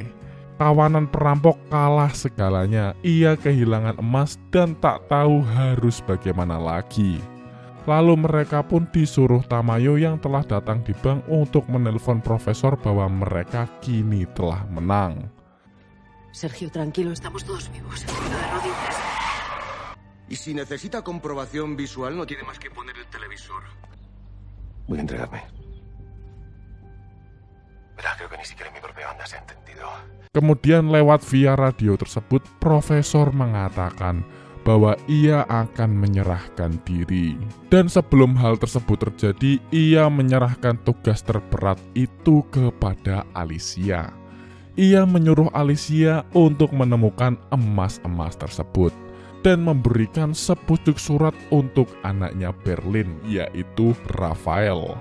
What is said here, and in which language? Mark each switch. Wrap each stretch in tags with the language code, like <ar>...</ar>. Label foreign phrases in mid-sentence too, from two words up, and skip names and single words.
<id>Kawanan perampok kalah segalanya, ia kehilangan emas dan tak tahu harus bagaimana lagi. Lalu mereka pun disuruh Tamayo yang telah datang di bank untuk menelpon profesor bahwa mereka kini telah menang.</id> <es>Sergio, tranquilo, estamos todos vivos. Cuidado de rodillas. Y si necesita comprobación visual, no tiene más que poner el televisor. Voy a entregarme. Verá, creo que ni siquiera mi propia banda se ha entendido.</es> <id>Kemudian lewat via radio tersebut, profesor mengatakan bahwa ia akan menyerahkan diri. Dan sebelum hal tersebut terjadi, ia menyerahkan tugas terberat itu kepada Alicia. Ia menyuruh Alicia untuk menemukan emas-emas tersebut dan memberikan sepucuk surat untuk anaknya Berlin, yaitu Rafael.</id>